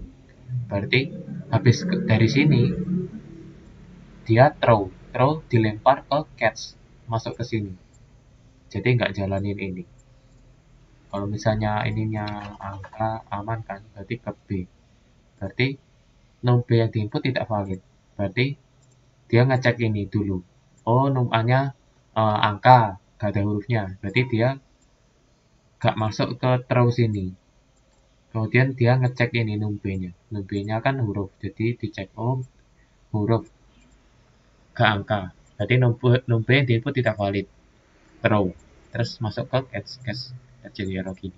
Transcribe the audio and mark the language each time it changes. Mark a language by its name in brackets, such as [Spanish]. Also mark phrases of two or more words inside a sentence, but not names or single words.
[Indonesian] Berarti habis dari sini dia throw dilempar ke catch, masuk ke sini, jadi nggak jalanin ini. Kalau misalnya ininya angka aman kan, berarti ke B, berarti num B yang diinput tidak valid, berarti dia ngecek ini dulu. Oh, num A nya angka, gak ada hurufnya, berarti dia gak masuk ke throw sini. Kemudian dia ngecek ini num B nya, num B nya kan huruf, jadi dicek, oh huruf gak angka, berarti num B yang diinput tidak valid, throw, terus masuk ke catch jadi error gini.